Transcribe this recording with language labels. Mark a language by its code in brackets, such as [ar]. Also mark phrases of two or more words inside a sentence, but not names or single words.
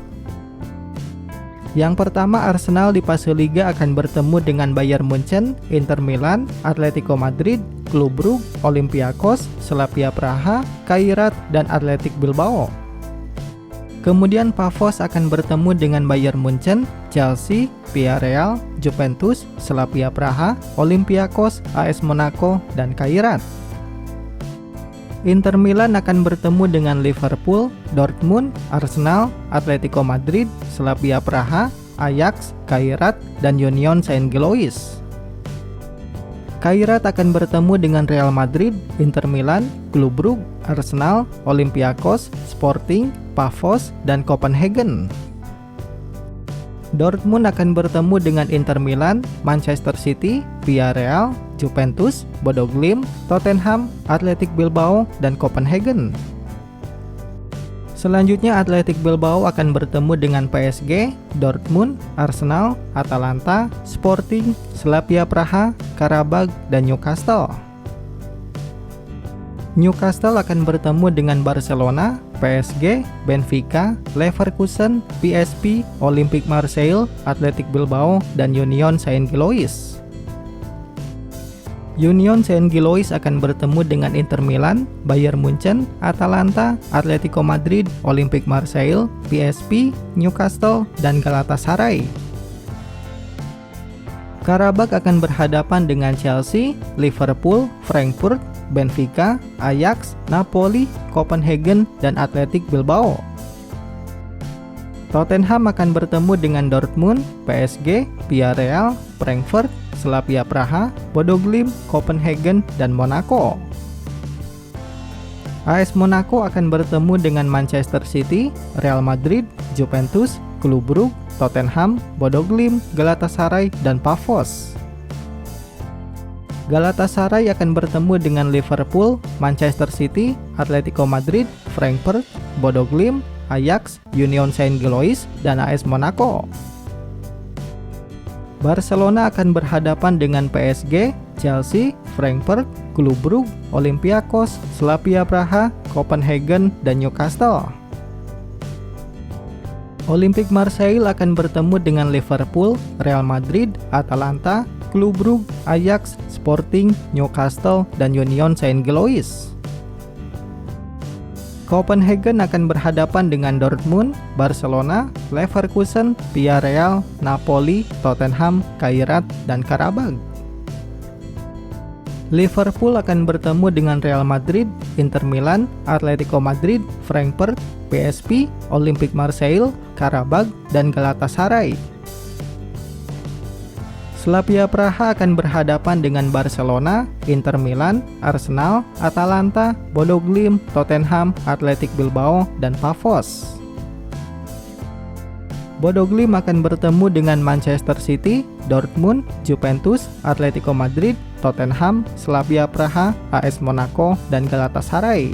[id] Yang pertama, Arsenal di fase Liga akan bertemu dengan Bayern Munchen, Inter Milan, Atletico Madrid, Klub Brugge, Olympiakos, Slavia Praha, Kairat, dan Athletic Bilbao. Kemudian Pafos akan bertemu dengan Bayern Munchen, Chelsea, Villarreal, Juventus, Slavia Praha, Olympiakos, AS Monaco, dan Kairat. Inter Milan akan bertemu dengan Liverpool, Dortmund, Arsenal, Atletico Madrid, Slavia Praha, Ajax, Kairat, dan Union Saint-Gilloise. Kairat akan bertemu dengan Real Madrid, Inter Milan, Klub Brugge, Arsenal, Olympiakos, Sporting, Pafos, dan Copenhagen. Dortmund akan bertemu dengan Inter Milan, Manchester City, Villarreal, Juventus, Bodo Glimt, Tottenham, Athletic Bilbao, dan Copenhagen. Selanjutnya Athletic Bilbao akan bertemu dengan PSG, Dortmund, Arsenal, Atalanta, Sporting, Slavia Praha, Karabag, dan Newcastle. Newcastle akan bertemu dengan Barcelona, PSG, Benfica, Leverkusen, PSV, Olympique Marseille, Athletic Bilbao, dan Union Saint-Gilloise. Union Saint-Gilloise akan bertemu dengan Inter Milan, Bayern Munchen, Atalanta, Atletico Madrid, Olympique Marseille, PSV, Newcastle, dan Galatasaray. Karabag akan berhadapan dengan Chelsea, Liverpool, Frankfurt, Benfica, Ajax, Napoli, Copenhagen, dan Athletic Bilbao. Tottenham akan bertemu dengan Dortmund, PSG, Villarreal, Frankfurt, Slavia Praha, Bodo Glimt, Copenhagen, dan Monaco. AS Monaco akan bertemu dengan Manchester City, Real Madrid, Juventus, Klub Brugge, Tottenham, Bodo Glimt, Galatasaray, dan Pafos. Galatasaray akan bertemu dengan Liverpool, Manchester City, Atletico Madrid, Frankfurt, Bodo Glimt, Ajax, Union Saint-Gilloise, dan AS Monaco. Barcelona akan berhadapan dengan PSG, Chelsea, Frankfurt, Klub Brugge, Olympiakos, Slavia Praha, Copenhagen, dan Newcastle. Olympique Marseille akan bertemu dengan Liverpool, Real Madrid, Atalanta, Klub Brugge, Ajax, Sporting, Newcastle, dan Union Saint-Gilloise. Copenhagen akan berhadapan dengan Dortmund, Barcelona, Leverkusen, Villarreal, Napoli, Tottenham, Kairat, dan Karabag. Liverpool akan bertemu dengan Real Madrid, Inter Milan, Atletico Madrid, Frankfurt, PSV, Olympique Marseille, Karabag, dan Galatasaray. Slavia Praha akan berhadapan dengan Barcelona, Inter Milan, Arsenal, Atalanta, Bodo Glimt, Tottenham, Athletic Bilbao, dan Pafos. Bodo Glimt akan bertemu dengan Manchester City, Dortmund, Juventus, Atletico Madrid, Tottenham, Slavia Praha, AS Monaco, dan Galatasaray.